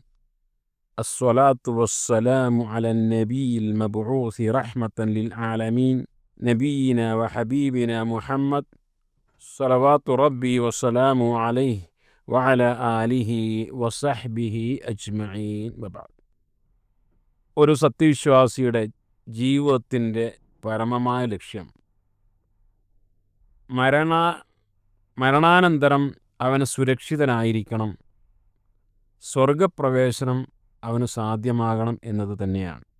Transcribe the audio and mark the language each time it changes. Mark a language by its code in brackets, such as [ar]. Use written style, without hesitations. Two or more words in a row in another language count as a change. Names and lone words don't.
[ar] الصلاة والسلام على النبي المبعوث رحمة للعالمين نبينا وحبيبنا محمد صلوات ربي وسلامه عليه وعلى آله وصحبه أجمعين وبعد. [ml] ഒരു സത്യവിശ്വാസിയുടെ ജീവിതത്തിൻ്റെ പരമമായ ലക്ഷ്യം മരണാനന്തരം അവന് സുരക്ഷിതനായിരിക്കണം, സ്വർഗപ്രവേശനം അവന് സാധ്യമാകണം എന്നത് തന്നെയാണ്.